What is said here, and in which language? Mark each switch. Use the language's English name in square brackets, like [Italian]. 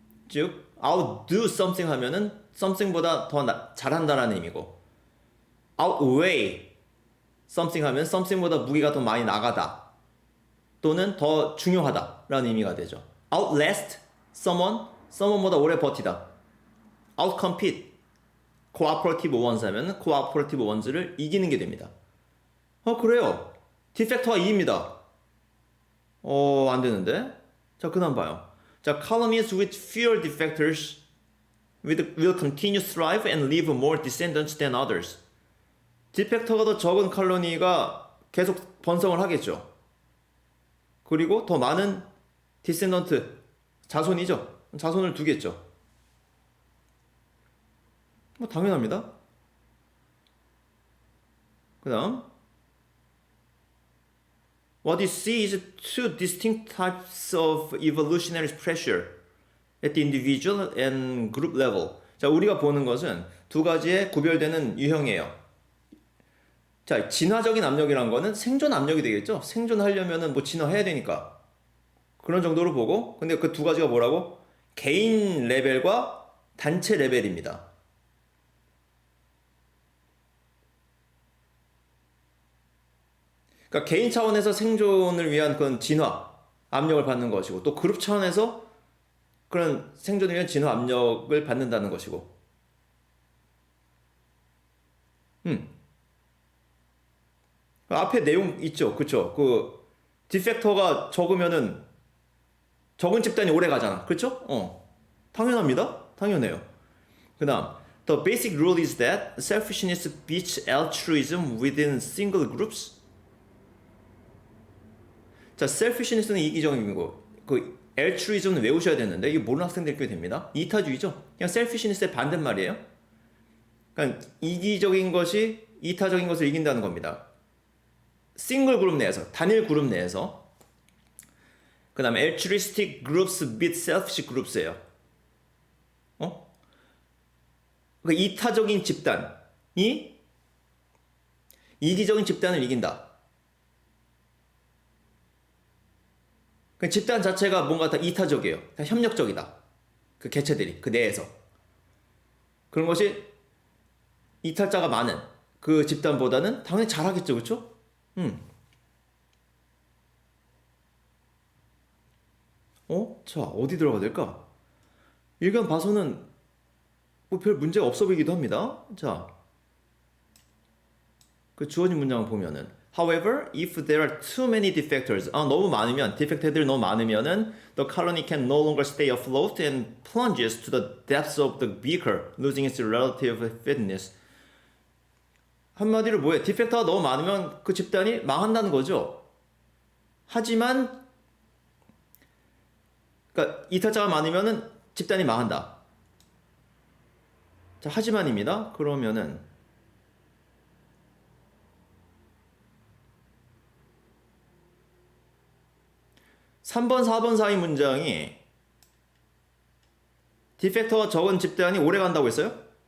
[Korean] 즉 outdo something 하면은 something보다 더 잘한다라는 의미고, outweigh something 하면 something보다 무게가 더 많이 나가다 또는 더 중요하다라는 의미가 되죠. outlast someone보다 오래 버티다. [English] outcompete cooperative ones [Korean] 하면 cooperative ones를 이기는 게 됩니다. 그래요. defector가 2입니다. 안 되는데. 자, 그 다음 봐요. 자, [English] colonies with fewer defectors will continue to thrive and leave more descendants than others. [Korean] 디펙터가 더 적은 칼로니가 계속 번성을 하겠죠. 그리고 더 많은 디센던트, 자손이죠. 자손을 두겠죠. 뭐 당연합니다. [English] 그 다음 What you see is two distinct types of evolutionary pressure at the individual and group level. [Korean] 자, 우리가 보는 것은 두 가지의 구별되는 유형이에요. 자, 진화적인 압력이란 거는 생존 압력이 되겠죠? 생존하려면은 뭐 진화해야 되니까. 그런 정도로 보고, 근데 그 두 가지가 뭐라고? 개인 레벨과 단체 레벨입니다. 그러니까 개인 차원에서 생존을 위한 그런 진화 압력을 받는 것이고, 또 그룹 차원에서 그런 생존을 위한 진화 압력을 받는다는 것이고. 음. 앞에 내용 있죠. 그쵸? 그 디펙터가 적으면은 적은 집단이 오래 가잖아. 그쵸? 당연합니다. 당연해요. 그다음 [English] The basic rule is that selfishness beats altruism within single groups. [Korean] 자, selfishness는 이기적인 거. 그 altruism은 외우셔야 되는데 이게 모르는 학생들이 꽤 됩니다. 이타주의죠. 그냥 selfishness의 반대말이에요. 그러니까 이기적인 것이 이타적인 것을 이긴다는 겁니다. 싱글 그룹 내에서, 단일 그룹 내에서. 그 다음에 [English] altruistic groups beat selfish groups예요. [Korean] 그 이타적인 집단이 이기적인 집단을 이긴다. 그 집단 자체가 뭔가 다 이타적이에요. 다 협력적이다. 그 개체들이 그 내에서 그런 것이 이탈자가 많은 그 집단보다는 당연히 잘하겠죠, 그렇죠? 자, 어디 들어가야 될까? 일간 봐서는 뭐 별 문제가 없어 보이기도 합니다. 자, 그 주어진 문장을 보면은 [English] However, if there are too many defectors, [Korean] 너무 많으면 defect들이 너무 많으면은 [English] the colony can no longer stay afloat and plunges to the depths of the beaker, losing its relative fitness. [Korean] 한마디로 뭐예요? 디펙터가 너무 많으면 그 집단이 망한다는 거죠. 하지만 그러니까 이탈자가 많으면은 집단이 망한다. 자, 하지만입니다. 그러면은 3번, 4번 사이 문장이 디펙터가 적은 집단이 오래 간다고 했어요?